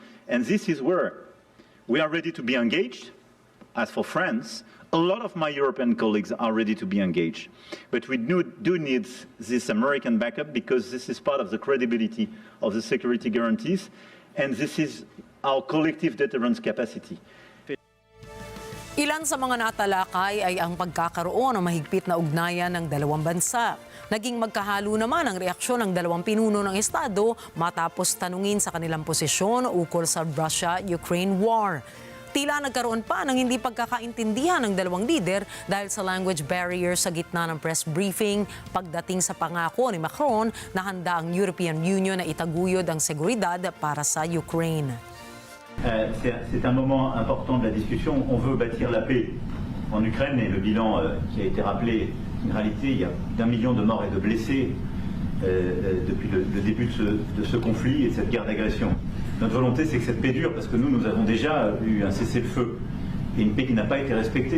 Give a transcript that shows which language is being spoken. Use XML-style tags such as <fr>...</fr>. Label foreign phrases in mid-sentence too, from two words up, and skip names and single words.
<en>And this is where we are ready to be engaged. As for France, a lot of my European colleagues are ready to be engaged. But we do need this American backup because this is part of the credibility of the security guarantees. And this is our collective deterrence capacity.</en> <tl>Ilan sa mga natalakay ay ang pagkakaroon ng mahigpit na ugnayan ng dalawang bansa. Naging magkahalo naman ang reaksyon ng dalawang pinuno ng Estado matapos tanungin sa kanilang posisyon ukol sa Russia-Ukraine war. Tila nagkaroon pa ng hindi pagkakaintindihan ng dalawang lider dahil sa</tl> <en>language barrier</en> <tl>sa gitna ng</tl> <en>press briefing</en> <tl>pagdating sa pangako ni Macron na handa ang European Union na itaguyod ang seguridad para sa Ukraine.</tl> <fr>C'est un moment important de la discussion. On veut bâtir la paix en Ukraine et le bilan qui a été rappelé, une réalité, il y a plus d'1 million de morts et de blessés depuis le début de ce conflit et de cette guerre d'agression. Notre volonté, c'est que cette paix dure parce que nous avons déjà eu un cessez-le-feu et une paix qui n'a pas été respectée.</fr>